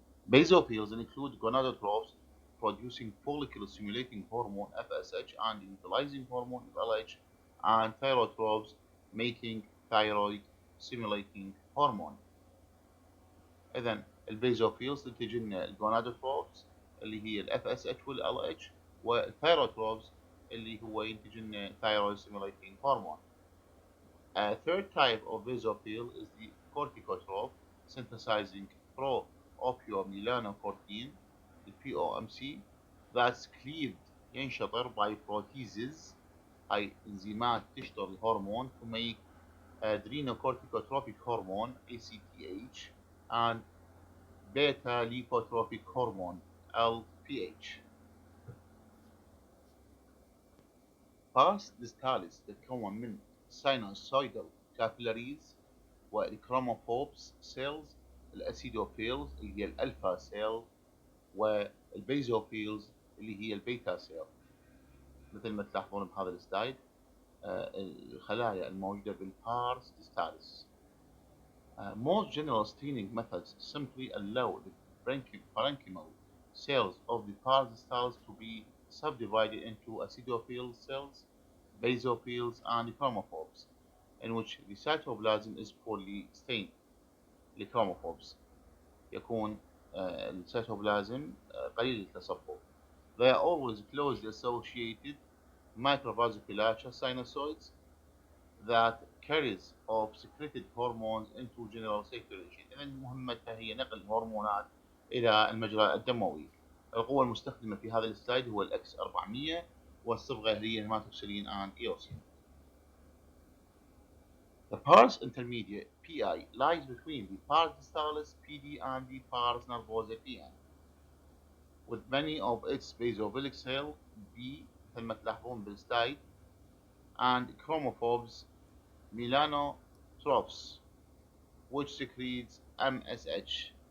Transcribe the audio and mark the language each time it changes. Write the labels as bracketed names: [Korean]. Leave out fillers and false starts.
[English] Basophils include gonadotrophs producing follicle stimulating hormone FSH and utilizing hormone LH, and thyrotrophs making thyroid stimulating hormone. [Arabic] إذن البيزوفيلز تنتج لنا الجونادوتروفز اللي هي ال FSH وال LH، والثايروتروفز اللي هو ينتج لنا thyroid stimulating hormone. [English] A third type of basophil is the corticotroph synthesizing pro-opiomelanocortin POMC that's cleaved [Arabic] ينشطر [English] by proteases [Arabic] أي إنزيمات تشطر الهرمون [English] to make adrenocorticotropic hormone ACTH and beta lipotropic hormone LPH. [Arabic] pars distalis تتكون من sinusoidal capillaries والchromophobes cells، الاسيدوفيلز اللي هي الالفا سيل والبيزوفيلز اللي هي البيتا سيل. مثل ما تلاحظون بهذا السلايد الخلايا الموجودة بالبارس ديستاليس. [English] Most general staining methods simply allow the parenchymal cells of the pars distalis to be subdivided into acidophil cells, basophils, and chromophobes, in which the cytoplasm is poorly stained. [Arabic] الchromophobes يكون السيتوبلازم قليل التصبغ. [English] They are always closely associated microvasculature sinusoids that carries of secreted hormones into general circulation. [Arabic] إذن مهمتها هي نقل الهرمونات إلى المجرى الدموي. القوة المستخدمة في هذا السلايد هو الإكس 400 والصبغة هي هيماتوكسيلين and eosin. [English] The pars intermediate PI lies between the pars distalis PD and the pars nervosa PN, with many of its basophilic cells B [Arabic] مثل ما تلاحظون بالسلايد [English] and chromophobes melanotrophs which secretes MSH.